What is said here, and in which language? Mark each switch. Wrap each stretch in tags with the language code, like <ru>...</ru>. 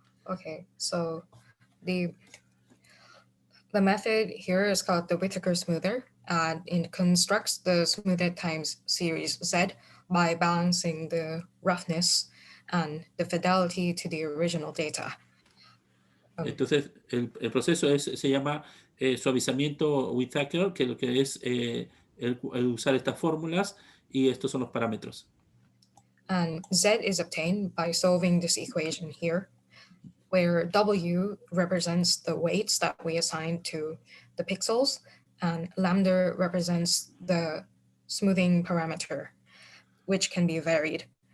<en>Okay, so the method here is called the Whittaker smoother, and it constructs the smoothed times series Z by balancing the roughness and the fidelity to the original data.</en> <es>Entonces, el proceso se llama suavizamiento Whittaker, que lo que es el usar estas fórmulas, y estos son los parámetros.</es> <en>And Z is obtained by solving this equation here, where W represents the weights that we assign to the pixels, and lambda represents the smoothing parameter, which can be varied.</en>